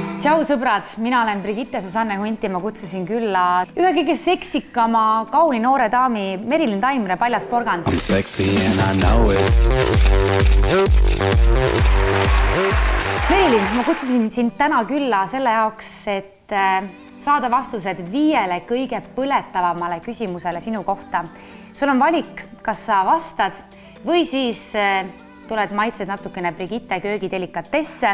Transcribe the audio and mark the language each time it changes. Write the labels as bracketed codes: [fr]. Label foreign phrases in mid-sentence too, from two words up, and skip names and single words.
[et] Tšau sõbrad, mina olen Brigitte Susanne Hunt ja ma kutsusin külla ühe kõige seksikama kauni noore daami Merilin Taimre Paljas Porgand. [en] I'm sexy and I know it. [et] Merilin, ma kutsusin sind täna külla selle jaoks, et saada vastused 5 kõige põletavamale küsimusele sinu kohta. Sul on valik, kas sa vastad või siis tuled maitsed natukene Brigitte köögidelikatesse.